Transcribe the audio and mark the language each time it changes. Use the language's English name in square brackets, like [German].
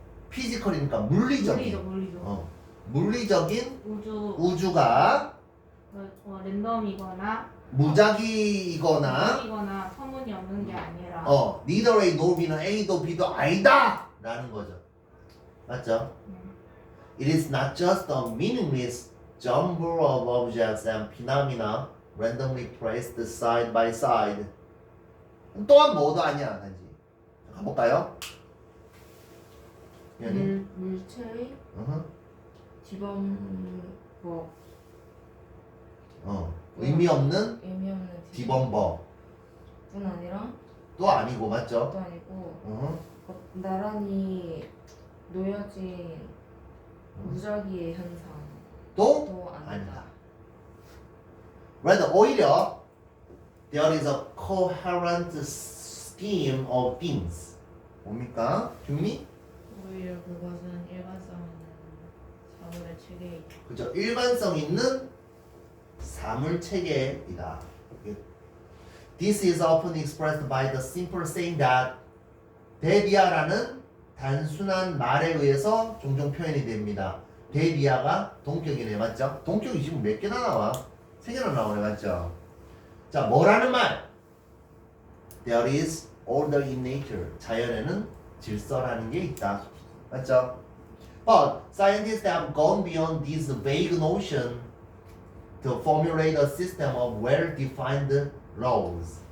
[Korean] 피지컬이니까 물리적인 물리적인 우주가 랜덤이거나 무작위이거나 터무니없는 게 아니라 neither A nor B는 A도 B도 아니다 라는 거죠. 맞죠? [English] It is not just a meaningless jumble of objects and phenomena randomly placed side by side. [Korean] 또한 뭐도 아니야. 단지 가볼까요? 물체의 디범법. 의미 없는 디범법뿐 아니라 또 아니고 맞죠? 또 아니고 어? 나란히 놓여진 무작위의 현상. 또 또 아니다. 아니다. [English] rather [Korean] 오히려 [English] there is a coherent scheme of things. [Korean] 뭡니까? 규미? 오히려 그것은 일관성 있는 사물의 체계에 있다. 그죠? 일관성 있는 사물 체계이다. [English] This is often expressed by the simple saying that [Korean] 데비아라는 단순한 말에 의해서 종종 표현이 됩니다. 데비아가 동격이네, 맞죠? 동격이 지금 몇 개나 나와? 3개나 나오네, 맞죠? 자, 뭐라는 말? [English] There is order in nature. [Korean] 자연에는 질서라는 게 있다. 맞죠? [English] But scientists have gone beyond this vague notion to formulate a system of well-defined laws.